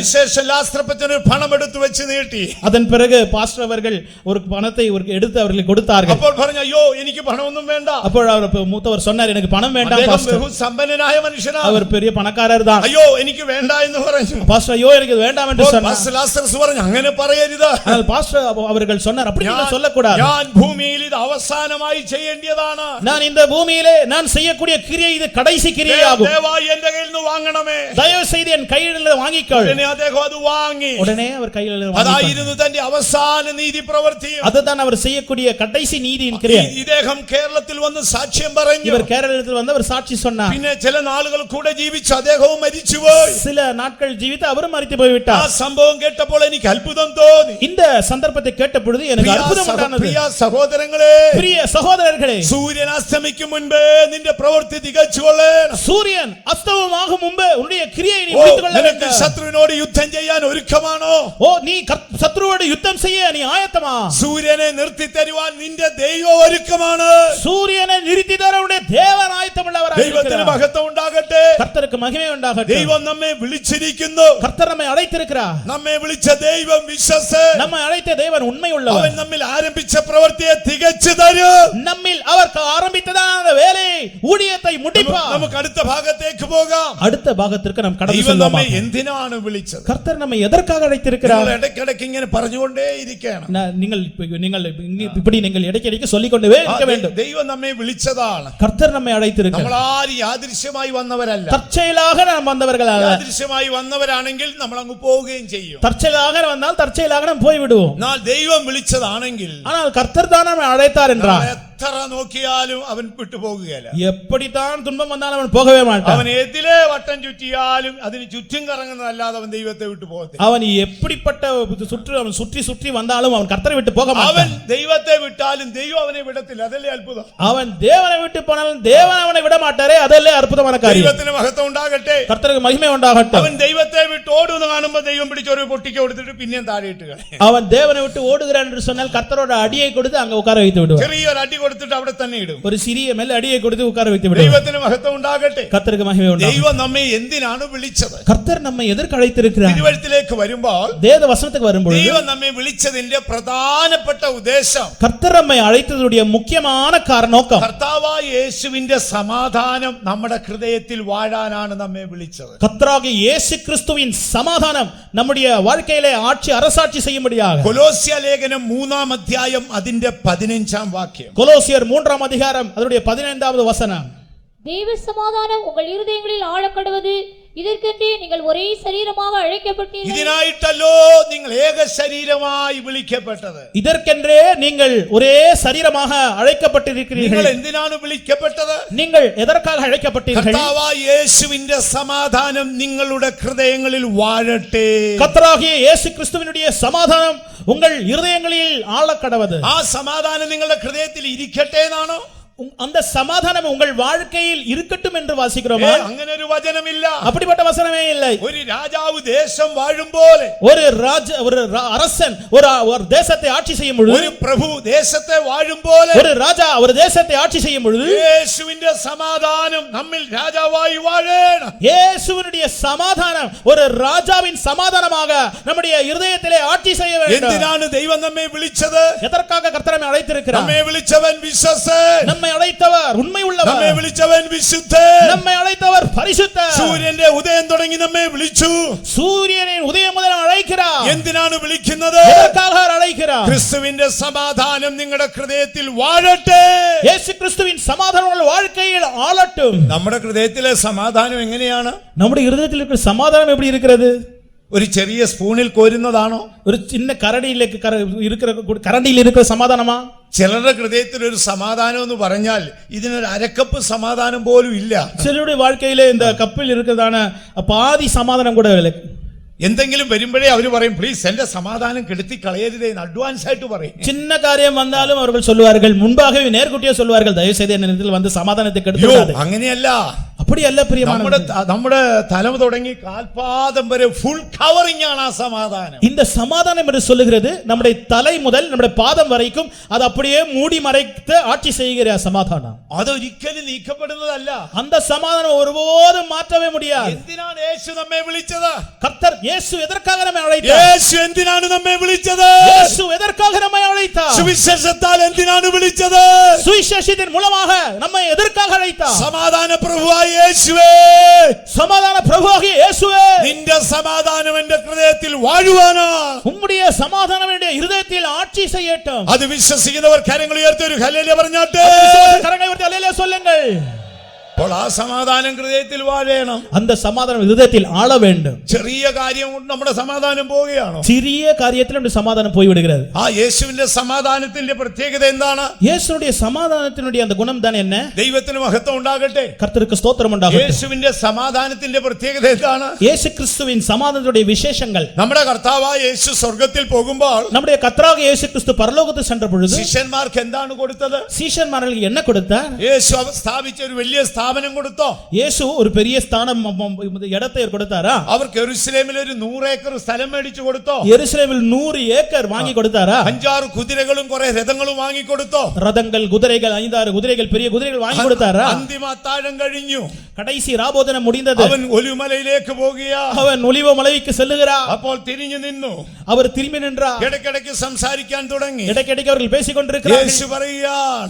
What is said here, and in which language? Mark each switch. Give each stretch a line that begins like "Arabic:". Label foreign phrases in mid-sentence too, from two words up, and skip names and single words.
Malayalam: അതിനുശേഷം ലാസ്ത്രപ്പച്ചന് പണം എടുത്തു വെച്ച് നീട്ടി.
Tamil: அதன் பிறகு பாஸ்டர் அவர்கள் ஒரு பணத்தை எடுத்து அவர்களுக்கு கொடுத்தார்கள்.
Malayalam: അപ്പോൾ പറഞ്ഞു, അയ്യോ എനിക്ക് പണമൊന്നും വേണ്ട.
Tamil: അപ്പോൾ அவர் மூத்தவர் சொன்னார், எனக்கு பணம் வேண்டாம்
Malayalam: അദ്ദേഹം
Tamil: பாஸ்டர்.
Malayalam: ബഹുസമ്പന്നനായ മനുഷ്യനാണ്.
Tamil: அவர் பெரிய பணக்காரர் தான்.
Malayalam: അയ്യോ എനിക്ക് വേണ്ട എന്ന് പറഞ്ഞു.
Tamil: பாஸ்டர் ஐயோ எனக்கு இது வேண்டாம் என்று சொன்னார்.
Malayalam: പാസ്റ്റർ ലാസറസ് പറഞ്ഞു, അങ്ങനെ പറയരുത്.
Tamil: ஆனால் பாஸ்டர் அவர்கள் சொன்னார், அப்படி நீங்க சொல்லக்கூடாது.
Malayalam: ഞാൻ ഭൂമിയിൽ ഇത് അവസാനമായി ചെയ്യേണ്ടതാണ്.
Tamil: நான் இந்த பூமியிலே நான் செய்யக்கூடிய கிரியை இது கடைசி கிரியையாகும்.
Malayalam: ദയവായി എന്റെ കയ്യിൽ നിന്ന് വാങ്ങണമേ.
Tamil: தயவு செய்து என் கையில் வாங்கிக்கொள்.
Malayalam: ഉടനെ അദ്ദേഹം അത് വാങ്ങി.
Tamil: உடனே அவர் கையில் வாங்கிக்கொண்டார்.
Malayalam: അതായിരുന്നു തന്റെ അവസാന നീതി പ്രവൃത്തിയും.
Tamil: அதுதான் அவர் செய்யக்கூடிய கடைசி நீதியின் கிரியை.
Malayalam: ഇദ്ദേഹം കേരളത്തിൽ വന്ന് സാക്ഷ്യം പറഞ്ഞു.
Tamil: இவர் கேரளத்தில் வந்து அவர் சாட்சி சொன்னார்.
Malayalam: പിന്നെ ചില നാളുകൾ കൂടെ ജീവിച്ചു അദ്ദേഹവും മരിച്ചുപോയി.
Tamil: சில நாட்கள் ஜீவித்து அவரும் மரித்து போய்விட்டார்.
Malayalam: ആ സംഭവം കേട്ടപ്പോൾ എനിക്ക് അത്ഭുതം തോന്നി.
Tamil: இந்த சந்தர்ப்பத்தை கேட்ட பொழுது எனக்கு அற்புதம் உண்டானது.
Malayalam: പ്രിയ സഹോദരങ്ങളെ,
Tamil: பிரிய சகோதரர்களே,
Malayalam: സൂര്യൻ അസ്തമിക്കും മുൻപേ നിന്റെ പ്രവൃത്തി തികച്ചുകൊള്ളേണം.
Tamil: சூரியன் அஸ்தமமாகும் முன்பே உன்னுடைய கிரியை நீ முடித்துக் கொள்ள
Malayalam: നിനക്ക്
Tamil: வேண்டும்.
Malayalam: ശത്രുവിനോട് യുദ്ധം ചെയ്യാൻ ഒരുക്കമാണോ?
Tamil: ஓ நீ சத்ருவோடு யுத்தம் செய்ய நீ ஆயத்தமா?
Malayalam: സൂര്യനെ നിർത്തി തരുവാൻ നിന്റെ ദൈവം ഒരുക്കമാണ്.
Tamil: சூரியனை நிறுத்தி தர உன்னுடைய தேவன் ஆயத்தமுள்ளவராக
Malayalam: ദൈവത്തിന്
Tamil: இருக்கிறார்.
Malayalam: മഹത്വം ഉണ്ടാകട്ടെ.
Tamil: கர்த்தருக்கு மகிமை உண்டாகட்டும்.
Malayalam: ദൈവം നമ്മെ വിളിച്ചിരിക്കുന്നു.
Tamil: கர்த்தர் நம்மை அழைத்திருக்கிறார்.
Malayalam: നമ്മെ വിളിച്ച ദൈവം വിശ്വസ്തൻ.
Tamil: நம்மை அழைத்த தேவன் உண்மை உள்ளவர்.
Malayalam: അവൻ നമ്മിൽ ആരംഭിച്ച പ്രവൃത്തിയെ തികച്ചു തരും.
Tamil: நம்மில் அவர் ஆரம்பித்ததான வேலை ஊழியத்தை முடிப்பார்.
Malayalam: നമുക്ക് അടുത്ത ഭാഗത്തേക്ക് പോകാം.
Tamil: அடுத்த பாகத்திற்கு நாம் கடந்து
Malayalam: ദൈവം നമ്മെ
Tamil: செல்வோம்.
Malayalam: എന്തിനാണ് വിളിച്ചത്?
Tamil: கர்த்தர் நம்மை எதற்காக அழைத்திருக்கிறார்?
Malayalam: നിങ്ങൾ ഇടയ്ക്കിടയ്ക്ക് ഇങ്ങനെ പറഞ്ഞുകൊണ്ടേ ഇരിക്കണം.
Tamil: நீங்கள் இப்படி நீங்கள் இடைக்கிடைக்கு சொல்லிக்கொண்டே இருக்க வேண்டும்.
Malayalam: ദൈവം നമ്മെ വിളിച്ചതാണ്.
Tamil: கர்த்தர் நம்மை அழைத்திருக்கிறார்.
Malayalam: നമ്മൾ ആരും യാദൃശ്യമായി വന്നവരല്ല.
Tamil: தற்செயலாக நாம் வந்தவர்கள் அல்ல.
Malayalam: യാദൃശ്യമായി വന്നവരാണെങ്കിൽ നമ്മൾ അങ്ങ് പോവുകയും ചെയ്യും.
Tamil: தற்செயலாக வந்தால் தற்செயலாக நாம் போய் விடுவோம்.
Malayalam: എന്നാൽ ദൈവം വിളിച്ചതാണെങ്കിൽ
Tamil: ஆனால் கர்த்தர் தான் நம்மை அழைத்தார் என்றார்.
Malayalam: എത്ര നോക്കിയാലും അവൻ വിട്ടുപോകുകയില്ല.
Tamil: எப்படித்தான் துன்பம் வந்தாலும் அவன் போகவே மாட்டான்.
Malayalam: അവൻ ഏതിലെ വട്ടം ചുറ്റിയാലും അതിന് ചുറ്റും കറങ്ങുന്നതല്ലാതെ അവൻ ദൈവത്തെ വിട്ടു പോകത്തില്ല.
Tamil: அவன் எப்படிப்பட்ட அவன் சுற்றி சுற்றி வந்தாலும் அவன் கர்த்தரை விட்டு போக
Malayalam: അവൻ
Tamil: மாட்டான்.
Malayalam: ദൈവത്തെ വിട്ടാലും ദൈവം അവനെ വിടത്തില്ല. അതല്ലേ അത്ഭുതം.
Tamil: அவன் தேவனை விட்டு போனாலும் தேவன் அவனை விட மாட்டாரே, அதல்ல அற்புதமான காரியம்.
Malayalam: ദൈവത്തിന് മഹത്വം ഉണ്ടാകട്ടെ.
Tamil: கர்த்தருக்கு மகிமை உண்டாகட்டும்.
Malayalam: അവൻ ദൈവത്തെ വിട്ട് ഓടുന്നു കാണുമ്പോൾ ദൈവം പിടിച്ചൊരു പൊട്ടിക്ക് കൊടുത്തിട്ട് പിന്നെയും താഴെ ഇട്ട് കളയും.
Tamil: அவன் தேவனை விட்டு ஓடுகிறான் என்று சொன்னால் கர்த்தரோட அடியை கொடுத்து அங்க உட்கார வைத்து விடுவார்.
Malayalam: ചെറിയൊരു അടി കൊടുത്തിട്ട് അവിടെ തന്നെ ഇടും.
Tamil: ஒரு சிறிய மேல் அடியை கொடுத்து உட்கார வைத்து விடுவார்.
Malayalam: ദൈവത്തിന് മഹത്വം ഉണ്ടാകട്ടെ.
Tamil: கர்த்தருக்கு மகிமை உண்டாகட்டும்.
Malayalam: ദൈവം നമ്മെ എന്തിനാണ് വിളിച്ചത്?
Tamil: கர்த்தர் நம்மை எதற்கு அழைத்திருக்கிறார்?
Malayalam: തിരുവഴുത്തിലേക്ക് വരുമ്പോൾ
Tamil: வேத வசனத்துக்கு வரும்பொழுது
Malayalam: ദൈവം നമ്മെ വിളിച്ചതിന്റെ പ്രധാനപ്പെട്ട ഉദ്ദേശം
Tamil: கர்த்தர் நம்மை அழைத்ததுடைய முக்கியமான நோக்கம்
Malayalam: കർത്താവായ യേശുവിന്റെ സമാധാനം നമ്മുടെ ഹൃദയത്തിൽ വാഴാനാണ് നമ്മെ വിളിച്ചത്.
Tamil: கர்த்தராகிய இயேசு கிறிஸ்துவின் சமாதானம் நம்முடைய வாழ்க்கையிலே ஆட்சி அரசாட்சி செய்யும்படியாக.
Malayalam: കൊലോസ്യ ലേഖനം 3-ാം അധ്യായം അതിന്റെ 15-ാം വാക്യം.
Tamil: கொலோசியர் 3-ஆம் அதிகாரம் அதனுடைய 15வது வசனம். தேவ சமாதானம் உங்கள் இருதயங்களில் ஆழக்கடவது, இதற்கென்றே நீங்கள் ஒரே சரீரமாக அழைக்கப்பட்டீர்கள்.
Malayalam: ഇതിനായിട്ടല്ലോ നിങ്ങൾ ഏക ശരീരമായി വിളിക്കപ്പെട്ടത്.
Tamil: இதற்கென்றே நீங்கள் ஒரே சரீரமாக அழைக்கப்பட்டிருக்கிறீர்கள்.
Malayalam: നിങ്ങൾ എന്തിനാണ് വിളിക്കപ്പെട്ടത്?
Tamil: நீங்கள் எதற்காக அழைக்கப்பட்டீர்கள்?
Malayalam: കർത്താവായ യേശുവിന്റെ സമാധാനം നിങ്ങളുടെ ഹൃദയങ്ങളിൽ വാഴട്ടെ.
Tamil: கர்த்தராகிய இயேசு கிறிஸ்துவினுடைய சமாதானம் உங்கள் இருதயங்களில் ஆழக்கடவது.
Malayalam: ആ സമാധാനം നിങ്ങളുടെ ഹൃദയത്തിൽ ഇരിക്കട്ടെ എന്നാണോ?
Tamil: அந்த சமாதானம் உங்கள் வாழ்க்கையில் இருக்கட்டும் என்று வாசிக்கிறோமா?
Malayalam: അങ്ങനെ ഒരു വചനമില്ല.
Tamil: அப்படிப்பட்ட வசனமே இல்லை.
Malayalam: ഒരു രാജാവ് ദേശം വാഴും പോലെ,
Tamil: ஒரு அரசன் ஒரு தேசத்தை ஆட்சி செய்யும் பொழுது,
Malayalam: ഒരു പ്രഭു ദേശത്തെ വാഴും പോലെ,
Tamil: ஒரு ராஜா ஒரு தேசத்தை ஆட்சி செய்யும் பொழுது
Malayalam: യേശുവിന്റെ സമാധാനം നമ്മിൽ രാജാവായി വാഴണം.
Tamil: இயேசுவினுடைய சமாதானம் ஒரு ராஜாவின் சமாதானமாக நம்முடைய இருதயத்திலே ஆட்சி செய்ய வேண்டும்.
Malayalam: എന്തിനാണ് ദൈവം നമ്മെ വിളിച്ചത്?
Tamil: எதற்காக கர்த்தர் நம்மை அழைத்திருக்கிறார்?
Malayalam: നമ്മെ വിളിച്ചവൻ വിശ്വസ്തൻ.
Tamil: நம்மை அழைத்தவர் உண்மை உள்ளவர்.
Malayalam: നമ്മെ വിളിച്ചവൻ വിശുദ്ധൻ.
Tamil: நம்மை அழைத்தவர் பரிசுத்தர்.
Malayalam: സൂര്യന്റെ ഉദയം തുടങ്ങി നമ്മെ വിളിച്ചു.
Tamil: சூரியனின் உதயம் முதல் அழைக்கிறார்.
Malayalam: എന്തിനാണ് വിളിക്കുന്നത്?
Tamil: எதற்காக அழைக்கிறார்?
Malayalam: ക്രിസ്തുവിന്റെ സമാധാനം നിങ്ങളുടെ ഹൃദയത്തിൽ വാഴട്ടെ.
Tamil: இயேசு கிறிஸ்துவின் சமாதானம் உங்கள் வாழ்க்கையில் ஆளட்டும்.
Malayalam: നമ്മുടെ ഹൃദയത്തിലെ സമാധാനം എങ്ങനെയാണ്?
Tamil: நம்முடைய இருதயத்தில் இருக்கிற சமாதானம் எப்படி இருக்கிறது?
Malayalam: ഒരു ചെറിയ സ്പൂണിൽ കോരുന്നതാണോ?
Tamil: ஒரு சின்ன கரடியிലേക്ക് கரண்டியில் இருக்கிற சமாதானமா?
Malayalam: ചിലരുടെ ഹൃദയത്തിൽ ഒരു സമാധാനം എന്ന് പറഞ്ഞാൽ ഇതിനൊരു അരക്കപ്പ് സമാധാനം പോലും ഇല്ല.
Tamil: சிலருடைய வாழ்க்கையிலே இந்த கப்பில் இருக்கிறதான பாதி சமாதானம் கூட இல்லை.
Malayalam: എന്തെങ്കിലും വരുമ്പോഴേ അവർ പറയും, പ്ലീസ് എന്റെ സമാധാനം കെടുത്തി കളയരുതേ എന്ന് അഡ്വാൻസ് ആയിട്ട് പറയും.
Tamil: சின்ன காரியம் வந்தாலும் அவர்கள் சொல்வார்கள், முன்பாகவே நேர்குட்டியே சொல்வார்கள், தயவு செய்து என்னிடத்தில் வந்து சமாதானத்தை கெடுத்துவிடாதே.
Malayalam: അങ്ങനെയല്ല.
Tamil: அப்படியல்ல பிரியமானவர்களே.
Malayalam: നമ്മുടെ തല തുടങ്ങി കാൽപാദം വരെ
English: full covering
Malayalam: ആണ് ആ സമാധാനം.
Tamil: இந்த சமாதானம் என்று சொல்லுகிறது நம்முடைய தலை முதல் நம்முடைய பாதம் வரைக்கும் அது அப்படியே மூடி மறைத்து ஆட்சி செய்கிற சமாதானம்.
Malayalam: അതൊരിക്കലും നീക്കപ്പെടുന്നതല്ല.
Tamil: அந்த சமாதானம் ஒருபோதும் மாற்றவே முடியாது.
Malayalam: എന്തിനാണ് യേശു നമ്മെ വിളിച്ചത്?
Tamil: கர்த்தர் இயேசு எதற்காக நம்மை அழைத்தார்?
Malayalam: യേശു എന്തിനാണ് നമ്മെ വിളിച്ചത്?
Tamil: இயேசு எதற்காக நம்மை அழைத்தார்?
Malayalam: സുവിശേഷത്താൽ എന്തിനാണ് വിളിച്ചത്?
Tamil: சுவிசேஷத்தின் மூலமாக நம்மை எதற்காக அழைத்தார்?
Malayalam: സമാധാന പ്രഭുവായ യേശുവേ,
Tamil: சமாதான பிரபுவாகிய இயேசுவே,
Malayalam: നിന്റെ സമാധാനം എന്റെ ഹൃദയത്തിൽ വാഴുവാനാ.
Tamil: உம்முடைய சமாதானம் என்னுடைய இருதயத்தில் ஆட்சி செய்யட்டும்.
Malayalam: അത് വിശ്വസിക്കുന്നവർ കരങ്ങൾ ഉയർത്തി ഒരു ഹല്ലേലൂയ പറഞ്ഞാട്ടെ.
Tamil: கரங்களை உயர்த்தி அல்லேலூயா சொல்லுங்கள்.
Malayalam: അപ്പോൾ ആ സമാധാനം ഹൃദയത്തിൽ വാഴണം.
Tamil: அந்த சமாதானம் இருதயத்தில் ஆள வேண்டும்.
Malayalam: ചെറിയ കാര്യം കൊണ്ട് നമ്മുടെ സമാധാനം പോവുകയാണോ?
Tamil: சிறிய காரியத்தில் நம்முடைய சமாதானம் போய் விடுகிறது.
Malayalam: ആ യേശുവിന്റെ സമാധാനത്തിന്റെ പ്രത്യേകത എന്താണ്?
Tamil: இயேசுவுடைய சமாதானத்தினுடைய அந்த குணம் தான் என்ன?
Malayalam: ദൈവത്തിന് മഹത്വം ഉണ്ടാകട്ടെ.
Tamil: கர்த்தருக்கு ஸ்தோத்திரம் உண்டாகட்டும்.
Malayalam: യേശുവിന്റെ സമാധാനത്തിന്റെ പ്രത്യേകത എന്താണ്?
Tamil: இயேசு கிறிஸ்துவின் சமாதானத்துடைய விசேஷங்கள்.
Malayalam: നമ്മുടെ കർത്താവായ യേശു സ്വർഗ്ഗത്തിൽ പോകുമ്പോൾ
Tamil: நம்முடைய கர்த்தராகிய இயேசு கிறிஸ்து பரலோகத்துக்கு சென்ற பொழுது
Malayalam: ശിഷ്യന്മാർക്ക് എന്താണ് കൊടുത്തത്?
Tamil: சீஷன்மார்களுக்கு என்ன கொடுத்தார்?
Malayalam: യേശു സ്ഥാപിച്ച ഒരു വലിയ സ്ഥാപനം കൊടുത്തോ?
Tamil: இயேசு ஒரு பெரிய ஸ்தானம் இடத்தை கொடுத்தாரா?
Malayalam: അവർക്ക് യെരൂശലേമിൽ ഒരു 100 ഏക്കർ സ്ഥലം മേടിച്ചു കൊടുത്തോ?
Tamil: எருசலேமில் 100 ஏக்கர் வாங்கி கொடுத்தாரா?
Malayalam: 5-6 കുതിരകളും കുറെ രഥങ്ങളും വാങ്ങി കൊടുത്തോ?
Tamil: ரதங்கள், குதிரைகள், 5-6 குதிரைகள், பெரிய குதிரைகள் வாங்கி கொடுத்தாரா?
Malayalam: അന്തിമ അത്താഴം കഴിഞ്ഞു.
Tamil: கடைசி ராபோதனம் முடிந்தது.
Malayalam: അവൻ ഒലിവുമലയിലേക്ക് പോകുകയാ.
Tamil: அவன் ஒலிவ மலைக்கு செல்லுகிறார்.
Malayalam: അപ്പോൾ തിരിഞ്ഞു നിന്നു.
Tamil: அவர் திரும்பி நின்றார்.
Malayalam: ഇടയ്ക്കിടയ്ക്ക് സംസാരിക്കാൻ തുടങ്ങി.
Tamil: இடைக்கிடைக்கு அவர்கள் பேசிக் கொண்டிருக்கிறார்கள்.
Malayalam: യേശു പറയുകയാണ്,